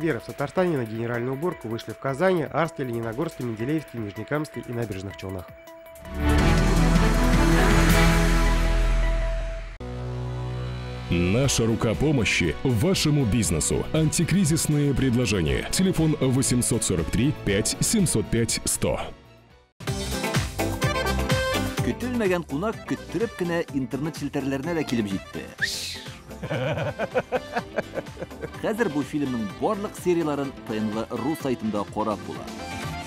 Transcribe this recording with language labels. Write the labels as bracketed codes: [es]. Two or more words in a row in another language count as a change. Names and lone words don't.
[ru] В Татарстане на генеральную уборку вышли в Казани, Арске, Лениногорске, Менделеевске, Нижнекамске и Набережных Челнах. Наша рука помощи вашему бизнесу. Антикризисные предложения. Телефон 843 5 705 100. [tt] Көтелмәгән кунак көттүреп кенә интернет челтәрләренә дә килеп җитте. Хәзер бу фильмның барлык серияларын ТНВ.ру сайтында карап була.